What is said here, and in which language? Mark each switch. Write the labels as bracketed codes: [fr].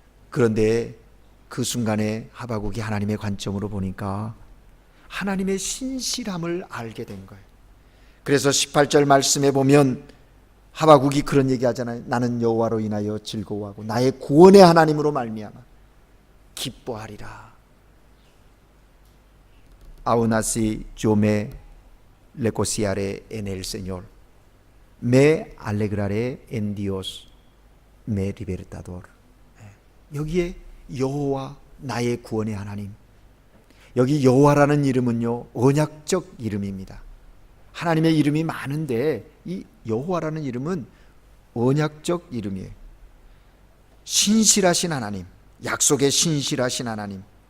[ko] 그런데 그 순간에 하박국이 하나님의 관점으로 보니까 하나님의 신실함을 알게 된 거예요. 그래서 18절 말씀에 보면 하박국이 그런 얘기 하잖아요. 나는 여호와로 인하여 즐거워하고 나의 구원의 하나님으로 말미암아 기뻐하리라. [es] Aún así yo me regocijaré en el Señor. Me alegraré en Dios, mi libertador. [ko] 여기에 여호와 나의 구원의 하나님. 여기 여호와라는 이름은요 언약적 이름입니다. 하나님의 이름이 많은데 이 여호와라는 이름은 언약적 이름이에요. 신실하신 하나님, 약속에 신실하신 하나님.